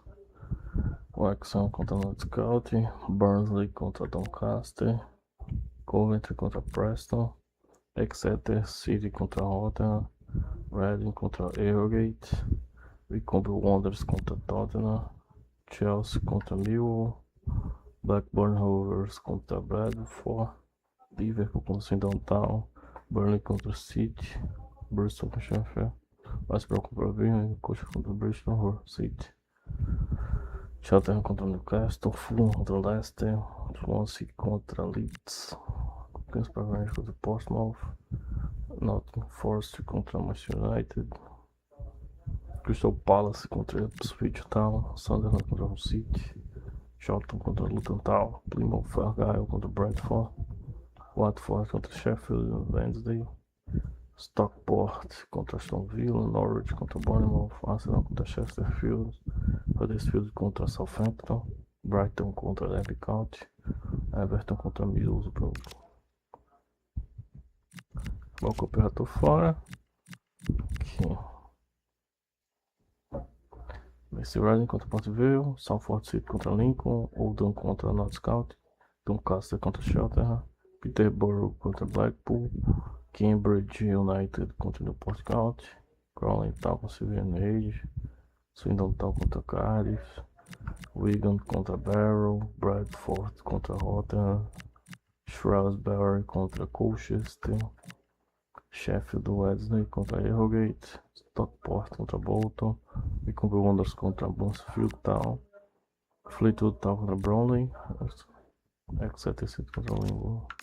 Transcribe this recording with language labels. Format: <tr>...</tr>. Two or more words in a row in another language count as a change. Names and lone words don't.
<pt>Wrexham contra Notts, Burnley contra Doncaster, Coventry contra Preston, Exeter City contra Rotherham, Reading contra Harrogate, Wycombe Wanderers contra Tottenham, Chelsea contra Millwall, Blackburn Rovers contra Bradford, Liverpool contra Swindon Town, Burnley contra City, Bristol contra Sheffield, West Brom contra Birmingham, Coach contra Bristol City. Cheltenham contra Newcastle, Fulham contra Leicester, Swansea contra Leeds, Queen's Park Rangers contra Portsmouth, Nottingham Forest contra Manchester United, Crystal Palace contra Ipswich Town, Sunderland contra Hull City, Charlton contra Luton Town, Plymouth Argyle contra Brentford, Watford contra Sheffield Wednesday, Stockport contra Aston Villa, Norwich contra Bournemouth, Arsenal contra Chesterfield, Huddersfield contra Southampton, Brighton contra Derby County, Everton contra Middlesbrough. Bom, que eu já tô fora. Aqui. Mercy Reading contra Port Vale, Salford City contra Lincoln, Oldham contra Notts, Doncaster contra Cheltenham, Peterborough contra Blackpool, Cambridge United contra Newport County, Crawley Town contra Stevenage, Swindon Town contra Cardiff, Wigan contra Barrow, Bradford contra Rotherham, Shrewsbury contra Colchester, Sheffield Wednesday contra Harrogate, Stockport contra Bolton, Wycombe Wanderers contra Mansfield Town, Fleetwood Town contra Bromley, Exeter City contra Lincoln.</pt>